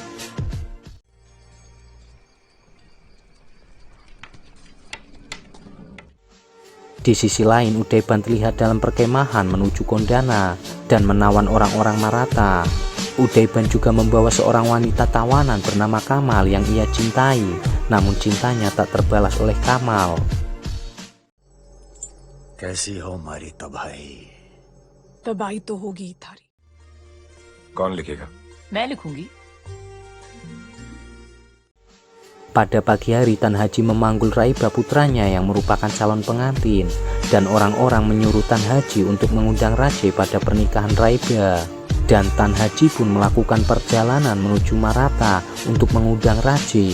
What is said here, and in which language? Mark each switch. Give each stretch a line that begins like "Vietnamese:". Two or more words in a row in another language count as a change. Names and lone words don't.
Indonesian: Di sisi lain, Udaiban terlihat dalam perkemahan menuju Kondana dan menawan orang-orang Maratha. Udaiban juga membawa seorang wanita tawanan bernama Kamal yang ia cintai, namun cintanya tak terbalas oleh Kamal.
Hindi: कैसी हो हमारी तबाही? तबाही तो होगी ही थारी। कौन लिखेगा? मैं लिखूंगी।
Indonesian: Pada pagi hari Tan Haji memanggul Raiba putranya yang merupakan calon pengantin, dan orang-orang menyuruh Tan Haji untuk mengundang Raje pada pernikahan Raiba. Dan Tan Haji pun melakukan perjalanan menuju Maratha untuk mengundang Raje.